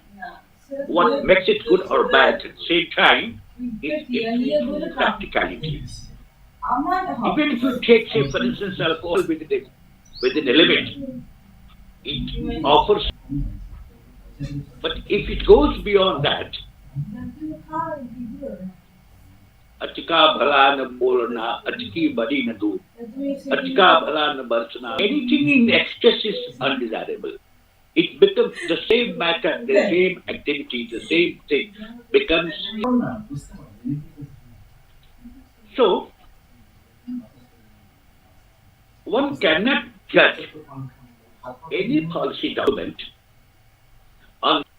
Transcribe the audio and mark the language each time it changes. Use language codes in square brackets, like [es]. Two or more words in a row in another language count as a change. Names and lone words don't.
[en] What makes it good or bad at the same time is its practicality. Even if you take, say, for instance, alcohol within a limit, it offers. But if it goes beyond that, [hi] अति का भला न बोलना, अति की बड़ी न दो, अति का भला न बरसना, [en] anything in excess is undesirable. It becomes the same matter, the same activity, the same thing becomes. So, one cannot judge any policy document on.